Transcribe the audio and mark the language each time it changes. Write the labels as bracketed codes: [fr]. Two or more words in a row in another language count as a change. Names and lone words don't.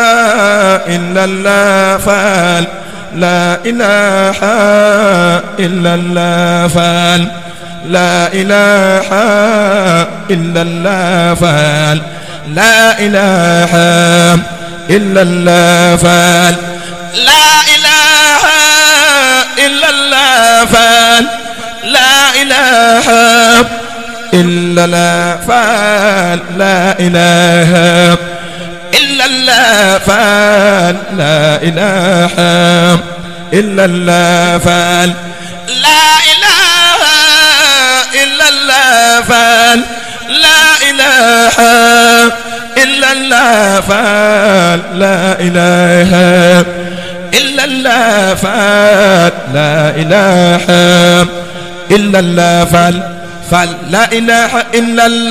[ar] إلا الله فلا إله إلا الله فلا إله إلا الله فلا إله إلا الله فلا إله إلا الله فلا إله إلا الله فلا إله إلا الله فلا إله إلا الله فلا إله إلا الله فلا إله إلا الله فلا إله إلا الله فلا إله إلا الله فلا إله إلا